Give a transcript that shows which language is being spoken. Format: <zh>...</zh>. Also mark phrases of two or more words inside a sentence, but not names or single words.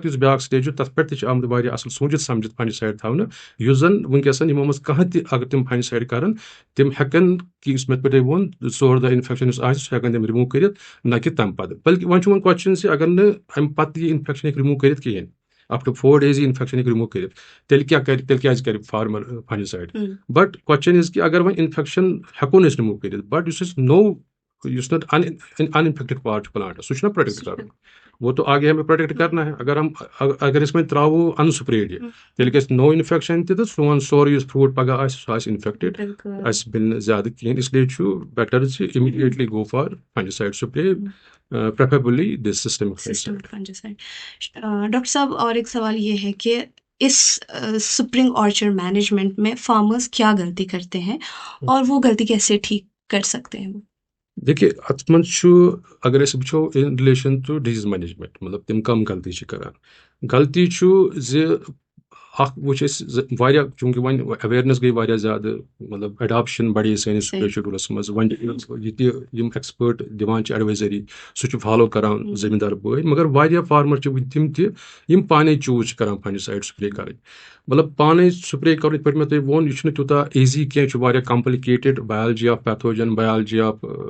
<ks>یُس بیٛاکھ سٹیج چھُ تتھ پٮ۪ٹھ تہِ چھِ آمٕتۍ واریاہ اصل سوٗنچِتھ سمجھِتھ فنجسایڈ تھاونہٕ یُس زن وٕنکیٚسن یِمو منٛز کانٛہہ تہِ اگر تِم فنجسایڈ کرن تِم ہٮ۪کن کہِ یُس مےٚ تۄہہِ ووٚن 4 دۄہ انفیکشن یُس آسہِ سُہ ہٮ۪کن تِم رِموٗ کٔرِتھ نہ کہِ تمہِ پتہٕ بلکہِ وۄنۍ چھُ کوسچن زِ اگر نہٕ امہِ پتہٕ یہِ انفیکشن ہیٚکہِ رِموٗ کٔرِتھ کِہیٖنۍ</ks> <en>up to 4</en> <ks>days یہِ انفیکشن ہیٚکہِ رِموٗ کٔرِتھ تیٚلہِ کیٛازِ کرِ فارمر فنجسایڈ</ks> <en>but question is</en> <ks>کہِ اگر وۄنۍ انفیکشن ہٮ۪کو نہٕ أسۍ رِموٗ کٔرِتھ بٹ یُس أسۍ نوٚو یُس نہٕ</ks> <en>uninfected part</en> <ks>چھُ پلانٹس سُہ چھُنہ پروٹیکٹ کرُن</ks> <ur>وہ تو آگے ہمیں پروٹیکٹ کرنا ہے</ur> <ks>اگر أسۍ وۄنۍ تراوو انسپریڈ یہِ تیٚلہِ گژھِ نوٚو انفیکشن تہِ تہٕ سون سورُے یُس فروٗٹ پگہہ آسہِ سُہ آسہِ انفیکٹڈ اَسہِ مِلہِ نہٕ زیادٕ کِہیٖنۍ اس لیے چھُ بیٹر زِ اِمیٖڈیٹلی</ks> <en>go for fungicide spray preferably this systemic</en> <ks>فنجسائڈ.</ks> <ur>ڈاکٹر صاحب اور ایک سوال یہ ہے کہ اس</ur> <en>spring orchard management</en> <ur>میں فارمرز کیا غلطی کرتے ہیں اور وہ غلطی کیسے ٹھیک کر سکتے ہیں؟</ur> <ks>دیکھیے اتھ منٛز چھُ اگر أسۍ وٕچھو</ks> <en>in relation to disease management</en> <ks>مطلب تِم کم غلطی چھِ کران غلطی چھُ زِ اکھ وٕچھ أسۍ واریاہ چوٗنٛکہِ وۄنۍ اویرنیس گٔے واریاہ زیادٕ مطلب ایڈاپشن بڑے سٲنِس</ks> <en>spray schedules</en> <ks>منٛز وۄنۍ یہِ تہِ یِم ایکسپٲٹ دِوان چھِ ایڈوایزری سُہ چھُ فالو کران زٔمیٖندار بٲے مگر واریاہ فارمر چھِ وٕنہِ تِم تہِ یِم پانے چوٗز چھِ کران</ks> <en>fungicide spray</en> <ks>کرٕنۍ مطلب پانے سپرے کرُن یِتھ پٲٹھۍ مےٚ تۄہہِ ووٚن یہِ چھُنہٕ تیوٗتاہ ایٖزی کینٛہہ یہِ چھُ واریاہ</ks> <en>complicated biology of pathogen biology of</en>